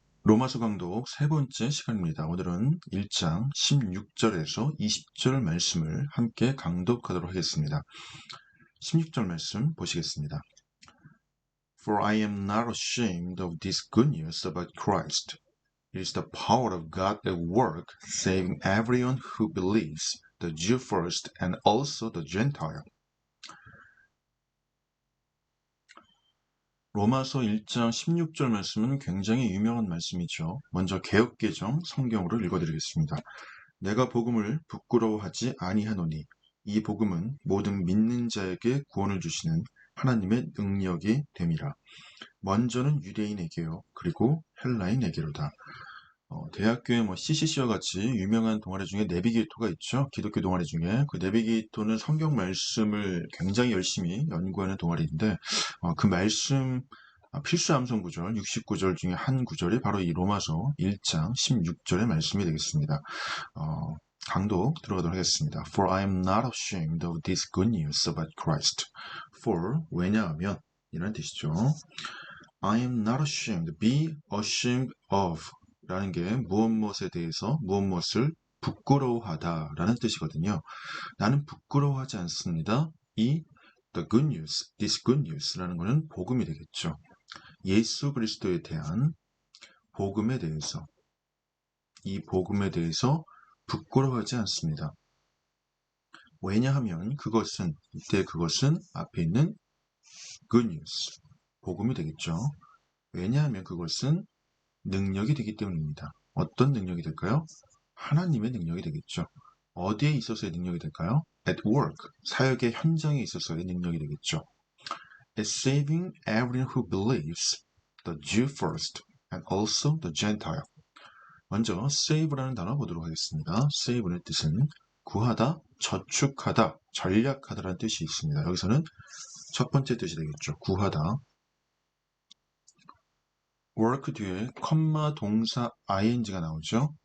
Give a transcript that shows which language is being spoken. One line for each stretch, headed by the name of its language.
Korean: 로마서 강독 세 번째 시간입니다. 오늘은 1장 16절에서 20절 말씀을 함께 강독하도록 하겠습니다. 16절 말씀 보시겠습니다.
English: For I am not ashamed of this good news about Christ. It is the power of God at work, saving everyone who believes, the Jew first and also the Gentile.
Korean: 로마서 1장 16절 말씀은 굉장히 유명한 말씀이죠. 먼저 개역개정 성경으로 읽어드리겠습니다. 내가 복음을 부끄러워하지 아니하노니 이 복음은 모든 믿는 자에게 구원을 주시는 하나님의 능력이 됨이라. 먼저는 유대인에게요, 그리고 헬라인에게로다. 대학교에 CCC와 같이 유명한 동아리 중에 내비게이터가 있죠. 기독교 동아리 중에. 그 내비게이터는 성경 말씀을 굉장히 열심히 연구하는 동아리인데, 그 말씀 필수 암송 구절 69절 중에 한 구절이 바로 이 로마서 1장 16절의 말씀이 되겠습니다. 강독 들어가도록 하겠습니다.
English: For I am not ashamed of this good news about Christ.
Korean: For, 왜냐하면 이런 뜻이죠.
English: I am not ashamed, be ashamed of
Korean: 라는 게 무엇에 대해서 무엇을 부끄러워하다 라는 뜻이거든요. 나는 부끄러워하지 않습니다. 이
English: the good news, this good news
Korean: 라는 것은 복음이 되겠죠. 예수 그리스도에 대한 복음에 대해서, 이 복음에 대해서 부끄러워하지 않습니다. 왜냐하면 이때 그것은 앞에 있는
English: good news,
Korean: 복음이 되겠죠. 왜냐하면 그것은 능력이 되기 때문입니다. 어떤 능력이 될까요? 하나님의 능력이 되겠죠. 어디에 있어서의 능력이 될까요?
English: At work,
Korean: 사역의 현장에 있어서의 능력이 되겠죠.
English: At saving everyone who believes, the Jew first, and also the Gentile.
Korean: 먼저 save라는 단어 보도록 하겠습니다. save의 뜻은 구하다, 저축하다, 전략하다라는 뜻이 있습니다. 여기서는 첫 번째 뜻이 되겠죠. 구하다. work 뒤에 컴마 동사 ing가 나오죠.